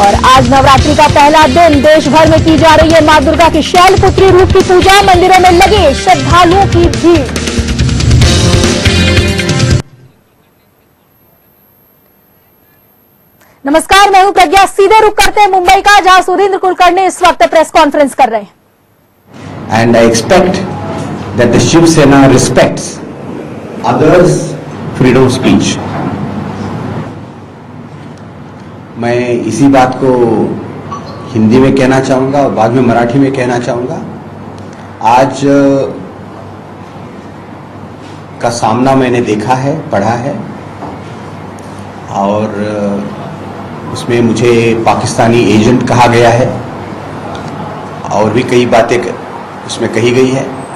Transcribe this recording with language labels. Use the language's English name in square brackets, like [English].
[Hindi] और आज नवरात्रि का पहला दिन, देश भर में की जा रही है मां दुर्गा की शैलपुत्री रूप की पूजा, मंदिरों में लगे श्रद्धालुओं की भीड़। नमस्कार, मैं हूं प्रज्ञा। सीधे रुख करते हैं मुंबई का, जहां सुरेंद्र कुलकर्णी इस वक्त प्रेस कॉन्फ्रेंस कर रहे हैं। [English] And I expect that the Shiv Sena respects others' freedom of speech. [Hindi] मैं इसी बात को हिंदी में कहना चाहूँगा और बाद में मराठी में कहना चाहूँगा। आज का सामना मैंने देखा है, पढ़ा है, और उसमें मुझे पाकिस्तानी एजेंट कहा गया है और भी कई बातें उसमें कही गई है।